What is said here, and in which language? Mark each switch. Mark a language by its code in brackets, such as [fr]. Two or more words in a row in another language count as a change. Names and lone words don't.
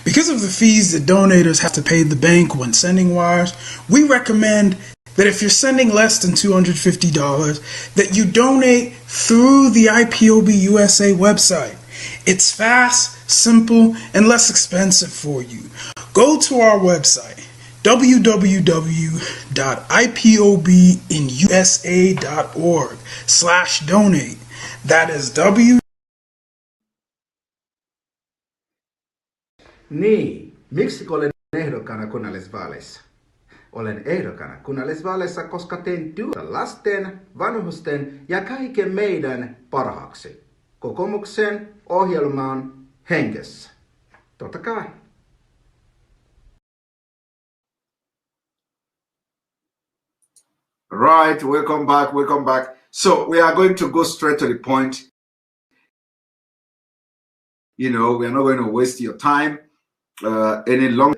[en] Because of the fees that donators have to pay the bank when sending wires, we recommend that if you're sending less than $250, that you donate through the IPOB USA website. It's fast, simple, and less expensive for you. Go to our website, www.ipobinusa.org/donate. That is [fi] Niin, miksi olen ehdokkaana kunnallisvaaleissa? Olen ehdokkaana kunnallisvaaleissa, koska teen työtä lasten, vanhusten ja kaiken meidän parhaaksi. Kokoomuksen ohjelman hengessä. Totta kai. [en] Right, welcome back, welcome back. So we are going to go straight to the point. We are not going to waste your time any longer.